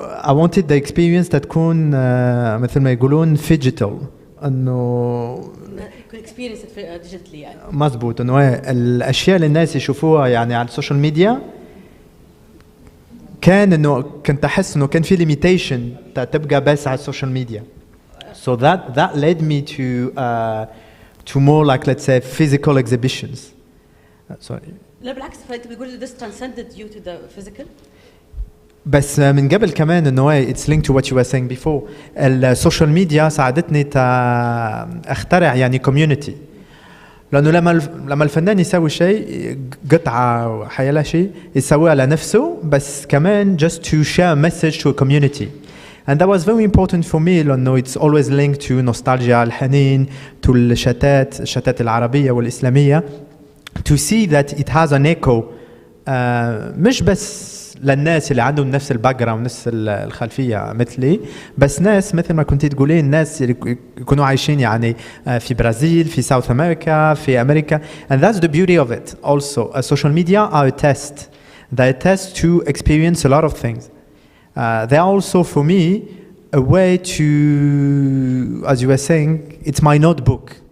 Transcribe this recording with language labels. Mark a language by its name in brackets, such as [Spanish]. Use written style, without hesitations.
[English] I wanted the experience [Arabic] تكون مثل ما يقولون [English] digital، [Arabic] إنه [English] experience digitally [Arabic] يعني. مزبوط، إنه الأشياء اللي الناس يشوفوها يعني على السوشيال ميديا كان إنه كنت أحس إنه كان في limitation تبقى بس على السوشيال ميديا. [English] So that led me to more like, let's say, physical exhibitions. Sorry. [Arabic] لا بالعكس، فأنت بتقول [English] this transcended you to the physical. [Arabic] بس من قبل كمان إنه [English] it's linked to what you were saying before. [Arabic] السوشيال ميديا ساعدتني أخترع يعني community. لأنه لما الفنان يسوي شيء قطعة حيلا شيء يسويها لنفسه، بس كمان [English] just to share a message to a community. And that was very important for me [Arabic] لأنه [English] it's always linked to nostalgia، [Arabic] الحنين، [English] to [Arabic] الشتات العربية والإسلامية. [English] To see that it has an echo [Arabic] مش بس للناس اللي عندهم نفس الباك جراوند، نفس الخلفية مثلي، بس ناس مثل ما كنت تقولين، ناس اللي يكونوا عايشين يعني في برازيل، في ساوث أمريكا، في أمريكا. [English] And that's the beauty of it also. Social media are a test. They're a test to experience a lot of things. They are also for me a way to, as you were saying, it's my notebook.